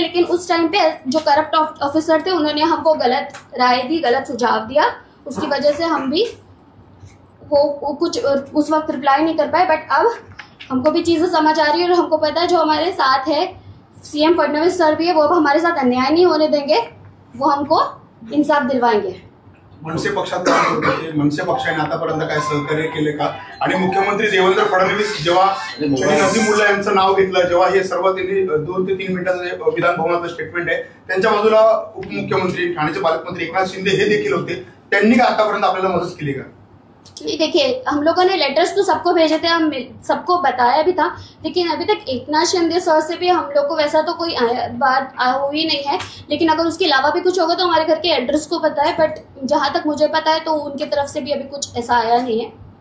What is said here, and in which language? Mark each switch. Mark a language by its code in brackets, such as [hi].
[hi] लेकिन उस टाइम पे जो करप्ट ऑफिसर थे उन्होंने हमको गलत राय दी, गलत सुझाव दिया, उसकी वजह से हम भी वो कुछ उस वक्त रिप्लाई नहीं कर पाए। बट अब हमको भी चीज़ें समझ आ रही है और हमको पता है जो हमारे साथ है सीएम फडणवीस सर भी है, वो अब हमारे साथ अन्याय नहीं होने देंगे, वो हमको इंसाफ दिलवाएंगे। [mr] मनसे पक्षात मनसे पक्षाने आतापर्यंत काय सहकार्य केले का? आणि मुख्यमंत्री देवेंद्र फडणवीस जेव्हा नजीमुल्ला यांचं नाव घेतलं, जेव्हा हे सर्व त्यांनी 2 ते 3 मिनिटाचं विधान भवनाचं स्टेटमेंट आहे, त्यांच्या बाजूला उपमुख्यमंत्री ठाण्याचे पालकमंत्री एकनाथ शिंदे हे देखील होते, त्यांनी का आतापर्यंत आपल्याला मदत केली का? [hi] नहीं देखिए, हम लोगों ने लेटर्स तो सबको भेजे थे, हम सबको बताया भी था, लेकिन अभी तक एकनाथ शिंदे सर से भी हम लोग को वैसा तो कोई बात हुई नहीं है। लेकिन अगर उसके अलावा भी कुछ होगा तो हमारे घर के एड्रेस को पता है, बट जहाँ तक मुझे पता है तो उनकी तरफ से भी अभी कुछ ऐसा आया नहीं है।